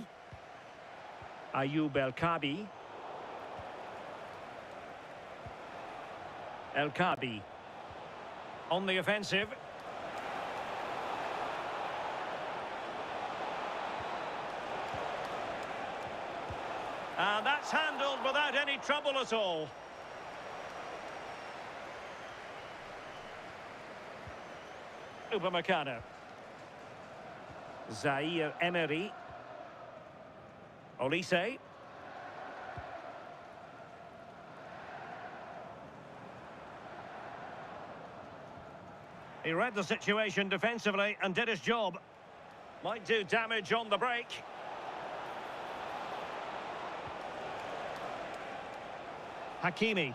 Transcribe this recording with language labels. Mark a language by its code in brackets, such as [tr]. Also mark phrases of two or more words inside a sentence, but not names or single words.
[en] Ayoub El Kaabi. El Kaabi. On the offensive. And that's handled without any trouble at all. Upamecano. Zaire Emery. Olise. He read the situation defensively and did his job. Might do damage on the break. Hakimi.